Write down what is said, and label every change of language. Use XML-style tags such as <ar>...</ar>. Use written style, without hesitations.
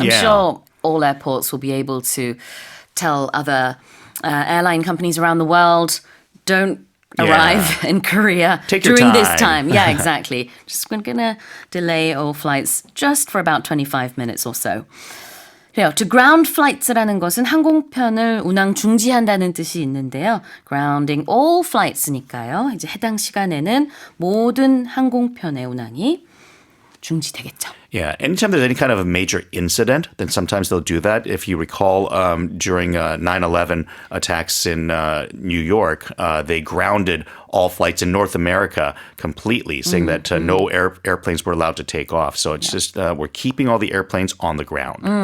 <en>I'm sure all airports will be able to tell other airline companies around the world, don't arrive in Korea during this time. Yeah, exactly. Just we're going to delay all flights just for about 25 minutes or so.</en> <ko>그래요. To ground flights라는 것은 항공편을 운항 중지한다는 뜻이 있는데요.</ko> <en>Grounding all flights니까요.</en> <ko>이제 해당 시간에는 모든 항공편의 운항이 중지되겠죠.</ko> <en>Yeah, anytime there's any kind of a major incident, then sometimes they'll do that. If you recall, during 9/11 attacks in New York, they grounded all flights in North America completely, saying that no airplanes were allowed to take off. So it's just we're keeping all the airplanes on the ground.</en>